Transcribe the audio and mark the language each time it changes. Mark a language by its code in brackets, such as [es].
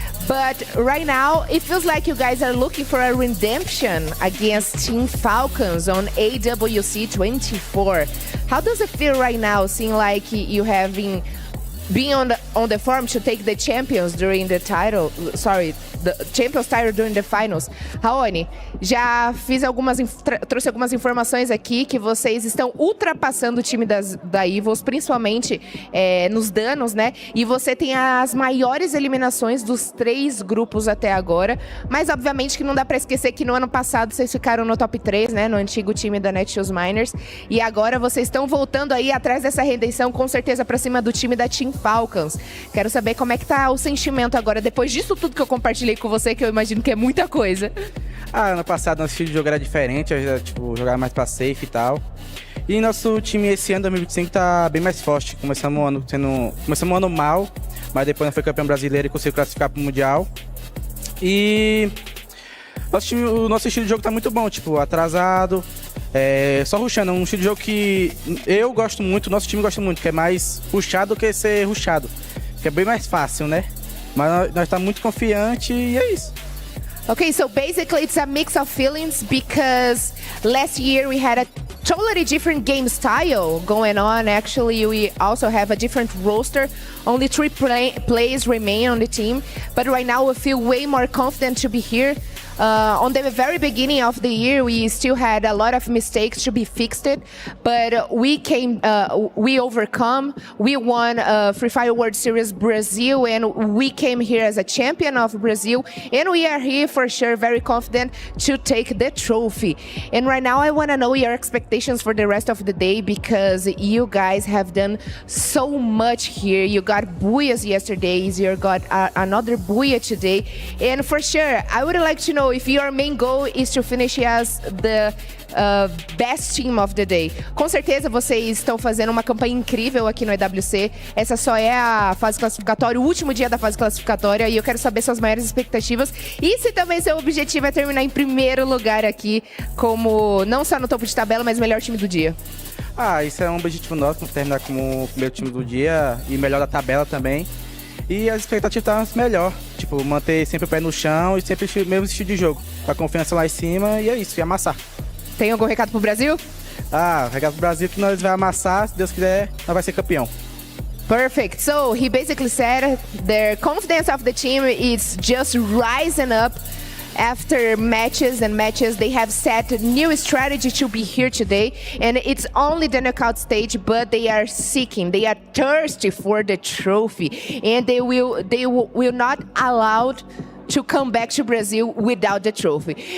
[en] But right now, it feels like you guys are looking for a redemption against Team Falcons on AWC 24. How does it feel right now, seeing like you have been being on the farm to take the champions during the title, the champions title during the finals? [pt] Raoni, já trouxe algumas informações aqui que vocês estão ultrapassando o time da Evils, principalmente nos danos, né? E você tem as maiores eliminações dos 3 grupos até agora, mas obviamente que não dá para esquecer que no ano passado vocês ficaram no top 3, né? No antigo time da Netshoes Miners, e agora vocês estão voltando aí atrás dessa redenção, com certeza para cima do time da Team Falcons. Quero saber como é que tá o sentimento agora, depois disso tudo que eu compartilhei com você, que eu imagino que é muita coisa. Ano passado nosso estilo de jogo era diferente, eu jogava mais pra safe e tal. E nosso time esse ano, 2025, tá bem mais forte. Começamos o ano mal, mas depois nós foi campeão brasileiro e conseguiu classificar pro Mundial. E o nosso estilo de jogo tá muito bom, atrasado, só rushando. Um estilo de jogo que eu gosto muito, nosso time gosta muito, que é mais rushado do que ser rushado, que é bem mais fácil, né? Mas nós tá muito confiante e é isso. [en] Okay, so basically it's a mix of feelings because last year we had a totally different game style going on. Actually, we also have a different roster. Only 3 players remain on the team. But right now we feel way more confident to be here. On the very beginning of the year, we still had a lot of mistakes to be fixed, but we overcome. We won Free Fire World Series Brazil, and we came here as a champion of Brazil, and we are here for sure, very confident to take the trophy. And right now, I want to know your expectations for the rest of the day, because you guys have done so much here. You got booyahs yesterday, you got another booyah today, and for sure, I would like to know if your main goal is to finish as the best team of the day. [pt] Com certeza vocês estão fazendo uma campanha incrível aqui no EWC. Essa só é a fase classificatória, o último dia da fase classificatória, e eu quero saber suas maiores expectativas e se também seu objetivo é terminar em primeiro lugar aqui, como não só no topo de tabela, mas melhor time do dia. Isso é um objetivo nosso, terminar como o primeiro time do dia e melhor da tabela também. E as expectativas estão melhor, manter sempre o pé no chão e sempre o mesmo estilo de jogo, com a confiança lá em cima, e é isso, e amassar. Tem algum recado pro Brasil? Recado pro Brasil que nós vamos amassar, se Deus quiser, nós vai ser campeão. [en] Perfect. So he basically said the confidence of the team is just rising up. After matches and matches, they have set a new strategy to be here today, and it's only the knockout stage, but they are seeking, they are thirsty for the trophy, and they will not allow to come back to Brazil without the trophy.